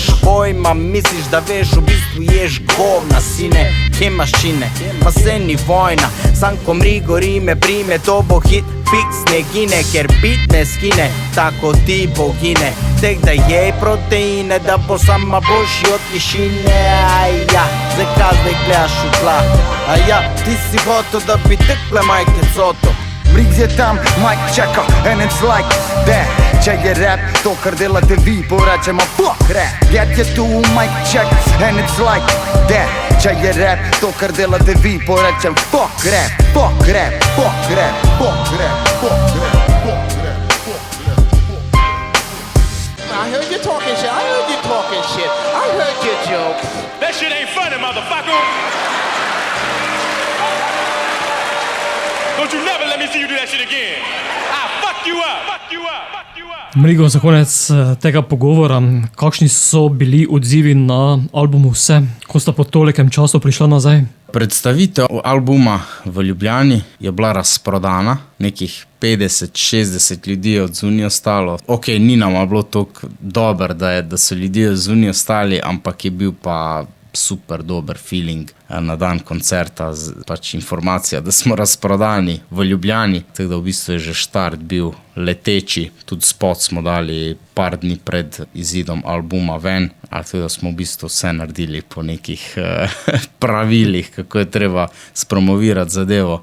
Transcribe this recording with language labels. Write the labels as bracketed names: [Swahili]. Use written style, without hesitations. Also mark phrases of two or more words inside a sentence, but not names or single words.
[Slovenian] pojma, misliš da veš, v bistvu ješ govna, sine, kje maščine, ma se ni vojna, sam ko Mrigo rime prime, to bo hit, fiks ne gine, ker bit ne skine, tako ti pogine, tek da jej proteine, da bo sama boljši od tišine, aja, zakaj zdaj gledaš v tla, aja, ti si hotel, da bi tekle majke coto, Briggs je tam, [English] Mike čeka, and it's like that. [Slovenian] Če je rap, to kar delate vi, porečemo [English] fuck rap. [Slovenian] Get je tu, [English] Mike check, and it's like that. [Slovenian] Če je rap, to kar delate vi, porečem [English] fuck rap, fuck rap, fuck rap, fuck rap, fuck rap, fuck rap, fuck rap. I heard you talking shit. I heard you talking shit. I heard your jokes. That shit ain't funny, motherfucker. Don't you never let me see you do that shit again. I'll fuck you up. Fuck you up. Fuck you up. [Slovenian] Mrigo, za konec tega pogovora, kakšni so bili odzivi na albumu Vse, ko sta po tolikem času prišla nazaj? Predstavitev albuma v Ljubljani je bila razprodana, nekih 50-60 ljudi je od zunaj ostalo. Ok, ni nama bilo toliko dobro, da so ljudje od zunaj ostali, ampak je bil pa super dober feeling na dan koncerta, pač informacija, da smo razprodani v Ljubljani, tako da v bistvu je že štart bil leteči, tudi spot smo dali par dni pred izidom albuma ven, tako da smo v bistvu vse naredili po nekih pravilih, kako je treba spromovirati zadevo.